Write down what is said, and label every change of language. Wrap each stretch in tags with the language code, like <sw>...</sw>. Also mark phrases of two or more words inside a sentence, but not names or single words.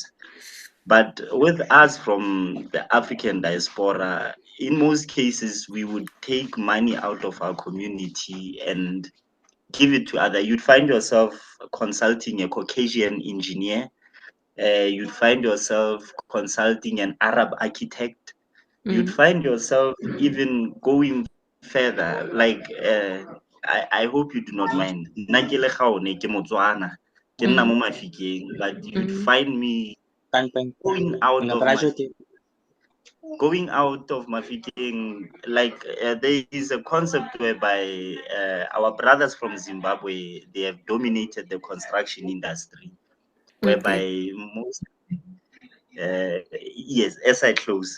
<en>But with us from the African diaspora, in most cases, we would take money out of our community and give it to other. You'd find yourself consulting a Caucasian engineer. You'd find yourself consulting an Arab architect. You'd find yourself even going further. Like, I hope you do not mind.</en> <tn>Nna ke le Gaone, ke Motswana, ke nna mo Mafikeng,</tn> <en>but you'd find me going out of Mafikeng, like there is a concept whereby our brothers from Zimbabwe, they have dominated the construction industry, whereby most yes, as I close.</en>